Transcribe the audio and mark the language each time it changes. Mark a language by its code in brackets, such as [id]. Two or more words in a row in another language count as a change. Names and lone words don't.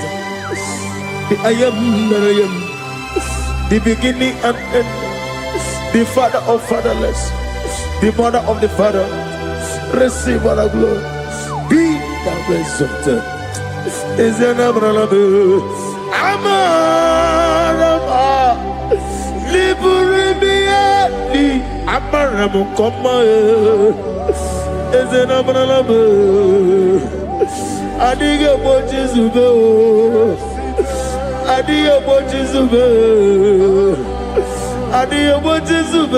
[en] I am that I am, the beginning and end, the father of fatherless, the mother of the father. Receive all the glory, Be thou exalted. Is an abraham. Amarama. Liberimiati. Amaramu koma. Is an abraham. Adiga bochizube. Adiga bochizube. Adiga bochizube.